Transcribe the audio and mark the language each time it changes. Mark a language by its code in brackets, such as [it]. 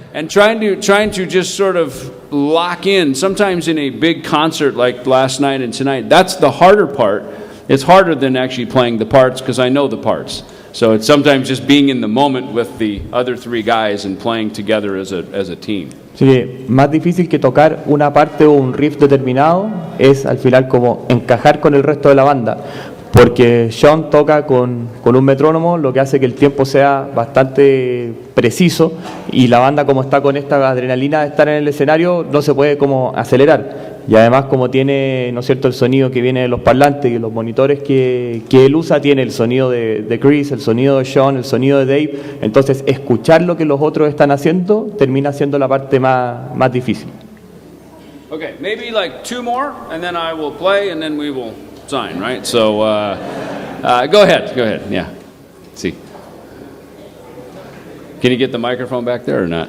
[en] And trying to just sort of lock in. Sometimes in a big concert like last night and tonight, that's the harder part. It's harder than actually playing the parts because I know the parts. So it's sometimes just being in the moment with the other three guys and playing together as a team. [es] Sí, más difícil que tocar una parte o un riff determinado es al final como encajar con el resto de la banda, porque Sean toca con un metrónomo, lo que hace que el tiempo sea bastante preciso, y la banda, como está con esta adrenalina de estar en el escenario, no se puede como acelerar. Y además, como tiene, ¿no es cierto?, el sonido que viene de los parlantes y los monitores que él usa, tiene el sonido de Chris, el sonido de Sean, el sonido de Dave. Entonces, escuchar lo que los otros están haciendo termina siendo la parte más difícil. [en] Okay, maybe like two more, and then I will play, and then we will sign, right? So, go ahead, yeah. See. Can you get the microphone back there or not?